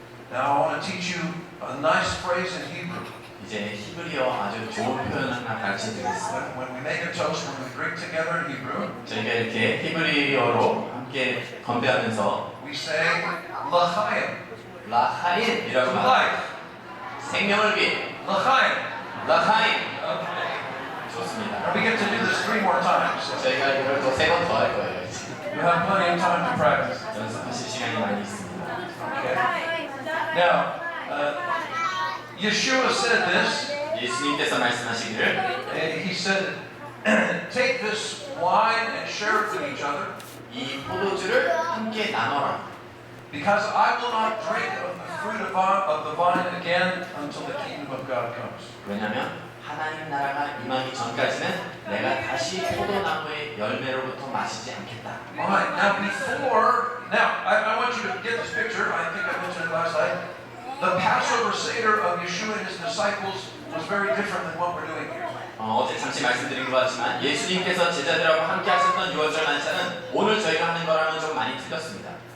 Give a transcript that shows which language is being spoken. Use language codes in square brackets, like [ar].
[en] Now I want to teach you a nice phrase in Hebrew. [ko] 이제 히브리어 아주 좋은 표현 하나 가르쳐 드리겠습니다. [en] When we make a toast, when we drink together in Hebrew, [ko] 저희가 이렇게 히브리어로 함께 건배하면서 [en] we say l'chaim, [ko] 라하임이라고 [en] to [ko] 합니다. [en] life, [ko] 생명을 위해 [he] l'chaim. [ko] 라하임. [en] Okay. [ko] 좋습니다. [en] And we get to do this 3 more times. [ko] 저희가 이걸 또 3번 더 할 거예요. [en] You have plenty of time to practice. [ko] 연습하실 시간이 많이 있습니다. [en] Okay. Now, Yeshua said this. [ko] 예수님께서 말씀하시기를 [en] He said, "Take this wine and share it with each other, [ko] 이 포도주를 함께 나눠라. [en] because I will not drink of the fruit of the vine again until the kingdom of God comes." [ko] 왜냐하면 하나님 나라가 임하기 전까지는 내가 다시 포도나무의 열매로부터 마시지 않겠다. [en] All right. Now, I want you to get this picture. I think I mentioned it last night. The Passover Seder of Yeshua and his disciples was very different than what we're doing here. [ko] 어제 잠시 말씀드린 것 같지만 예수님께서 제자들하고 함께 하셨던 유월절 만찬은 오늘 저희가 하는 거랑은 좀 많이 틀렸습니다.